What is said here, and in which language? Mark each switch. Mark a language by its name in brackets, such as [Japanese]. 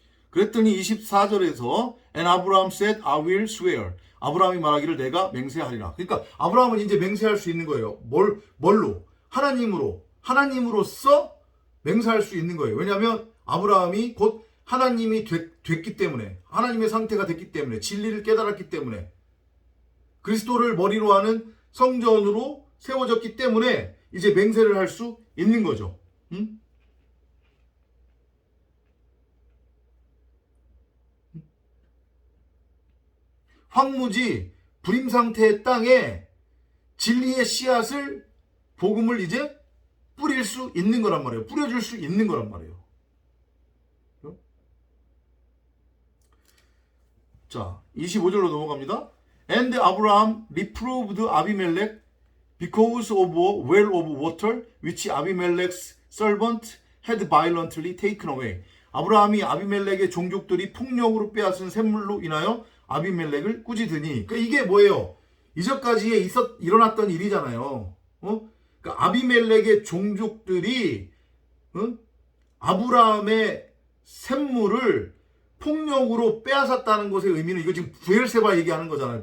[Korean] 그랬더니 24절에서 [English] And Abraham said, I will swear. [Korean] 아브라함이 말하기를 내가 맹세하리라. 그러니까 아브라함은 이제 맹세할 수 있는 거예요. 뭘로? 하나님으로서 맹세할 수 있는 거예요. 왜냐하면 아브라함이 곧 하나님이 됐기 때문에, 하나님의 상태가 됐기 때문에, 진리를 깨달았기 때문에, 그리스도를 머리로 하는 성전으로 세워졌기 때문에 이제 맹세를 할 수 있는 거죠. 응? 황무지 불임 상태의 땅에 진리의 씨앗을, 복음을 이제 뿌릴 수 있는 거란 말이에요. 뿌려줄 수 있는 거란 말이에요. 자, 25절로 넘어갑니다. [English] And Abraham reproved Abimelech because of a well of water which Abimelech's servant had violently taken away. [Korean] 아브라함이 아비멜렉의 종족들이 폭력으로 빼앗은 샘물로 인하여 아비멜렉을 꾸짖으니. 그러니까 이게 뭐예요? 이전까지에 일어났던 일이잖아요. 그러니까 아비멜렉의 종족들이 아브라함의 샘물을 폭력으로 빼앗았다는 것의 의미는, 이거 지금 브엘세바 얘기하는 거잖아요.